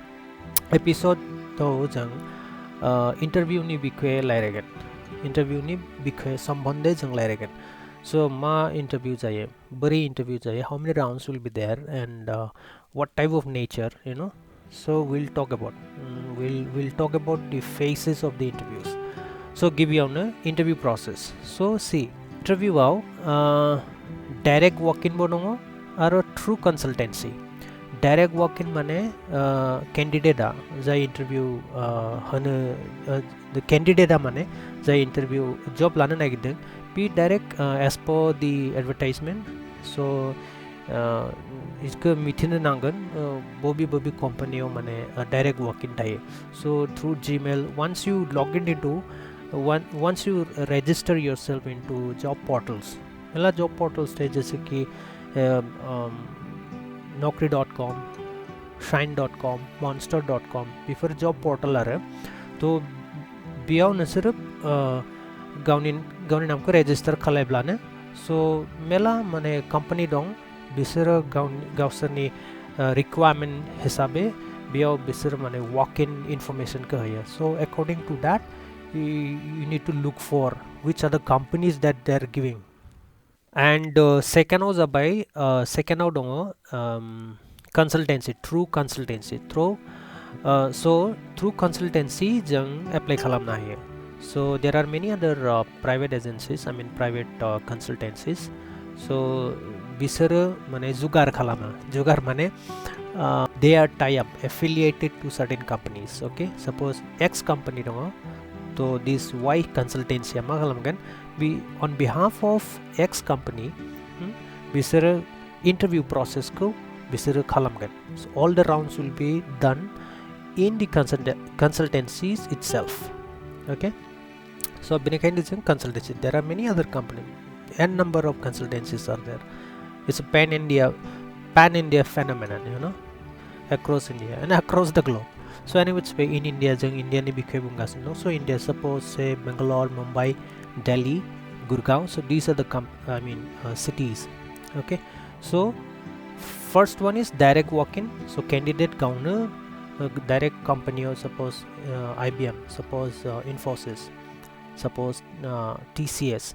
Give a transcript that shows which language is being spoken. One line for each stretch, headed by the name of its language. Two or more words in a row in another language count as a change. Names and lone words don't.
Bodo: इन्टारभिउनि बिखय रायज्लायगोन इन्टारभिउनि बिखय सम्बन्धै जों रायज्लायगोन
English: so ma
Bodo: interview jaye bari interview
English: jaye how many rounds will be there and what type of nature so we'll talk about the phases of the interviews so give you an interview process so see interview direct walk-in
Bodo: bonongo aro
English: through consultancy direct walk-in
Bodo: mane candidate jai
English: interview the candidate
Bodo: mane jai interview job lana nagideng be
English: direct as per the advertisement so
Bodo: इसको मिथिनो नांगोन बबे कम्पानियाव माने
English: direct walk-in
Bodo: थायो
English: so through Gmail once you register yourself into job portals मेला job portals थे
Hindi: जैसे कि
English: naukri.com shine.com monster.com बेफोर job portal आरो
Bodo: तो बेयाव नोंसोरो गावनि नामखौ रेजिस्टार खालामब्लानो so मेला माने कम्पानि दं बिसोरो गावसोरनि रिक्वायरमेन्ट हिसाबै बेयाव बिसोर माने walk-in informationखौ होयो
English: so according to that you need to look for which are the companies that they are giving and second जाबाय second दङ consultancy through consultancy so through consultancy
Bodo: जों apply खालामनो हायो.
English: So there are many other private agencies, I mean private consultancies.
Bodo: So बिसोरो माने जुगार खालामो. जुगार माने
English: they are tie up affiliated to certain companies. Okay, suppose X company दङ, तो this Y consultancy
Bodo: मा खालामगोन,
English: on behalf of X company
Bodo: बिसोरो
English: interview process
Bodo: को बिसोरो खालामगोन.
English: So all the rounds will be done in the consultancies itself. Okay, so
Bodo: बेनिखायनो जों
English: consultancy, there are many other companies, n number of consultancies are there. It's a pan India phenomenon, you know, across India and across the globe. So anyway, in India
Bodo: जों India नि बिखय बुंगासिनो.
English: So India, suppose say Bangalore, Mumbai, Delhi, Gurgaon. So these are the cities. Okay, so first one is direct walk-in. So candidate gauna direct company, or suppose IBM, suppose Infosys, suppose TCS.